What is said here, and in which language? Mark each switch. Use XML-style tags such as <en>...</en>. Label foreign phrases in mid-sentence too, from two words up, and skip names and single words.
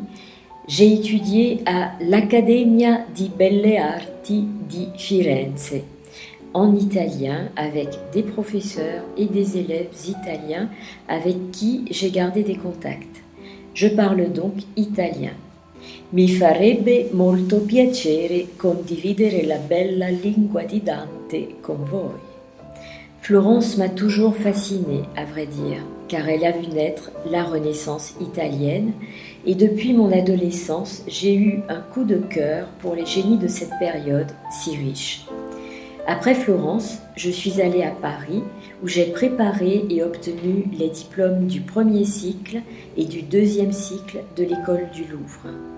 <fr>J'ai étudié à l'Accademia di Belle Arti di Firenze en italien avec des professeurs et des élèves italiens avec qui j'ai gardé des contacts. Je parle donc italien.</fr> <it>Mi farebbe molto piacere condividere la bella lingua di Dante con voi.</it> <fr>Florence m'a toujours fascinée, à vrai dire, car elle a vu naître la Renaissance italienne et depuis mon adolescence, j'ai eu un coup de cœur pour les génies de cette période si riche. Après Florence, je suis allée à Paris où j'ai préparé et obtenu les diplômes du premier cycle et du deuxième cycle de l'école du Louvre.</fr>